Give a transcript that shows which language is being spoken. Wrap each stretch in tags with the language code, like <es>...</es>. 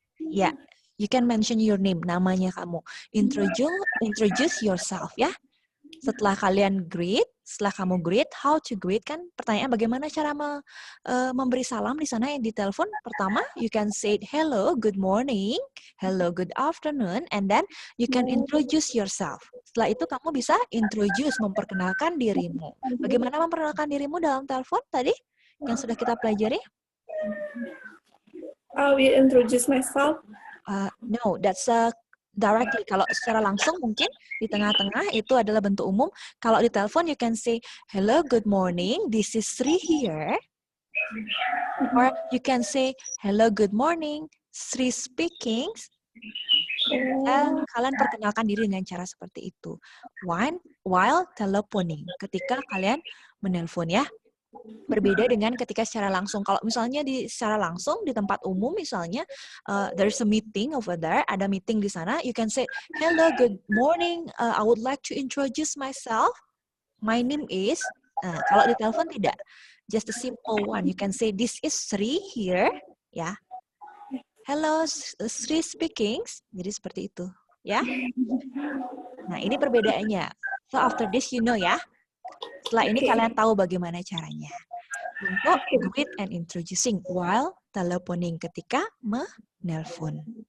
<en>ya, you can mention your name,</en> <id>namanya kamu.</id> <en>Introduce yourself ya.</en> <id>Setelah kalian greet, setelah kamu greet,</id> <en>how to greet</en> <id>kan? Pertanyaan bagaimana cara memberi salam di sana yang di telepon?</id> <en>Pertama, you can say hello, good morning, hello, good afternoon, and then you can introduce yourself.</en> <id>Setelah itu kamu bisa introduce, memperkenalkan dirimu. Bagaimana memperkenalkan dirimu dalam telepon tadi yang sudah kita pelajari?</id> <en>I will introduce myself. No, that's directly.</en> <id>Kalau secara langsung mungkin di tengah-tengah itu adalah bentuk umum. Kalau di telepon</id> <en>you can say, hello, good morning, this is Sri here. Or you can say, hello, good morning, Sri speaking.</en> <id>Kalian perkenalkan diri dengan cara seperti itu.</id> <en>While telephoning,</en> <id>ketika kalian menelpon ya. Berbeda dengan ketika secara langsung. Kalau misalnya secara langsung di tempat umum misalnya,</id> <en>there's a meeting over there,</en> <id>ada meeting di sana,</id> <en>you can say, hello, good morning, I would like to introduce myself. My name is,</en> <id>kalau di telepon tidak,</id> <en>just a simple one. You can say, this is Sri here, ya. Hello, Sri speaking.</en> <id>Jadi seperti itu, ya. Nah, ini perbedaannya.</id> <en>So after this, you know ya.</en> <id>Setelah ini kalian tahu bagaimana caranya untuk</id> <en>greet and introducing while telephoning</en> <id>ketika menelpon.</id>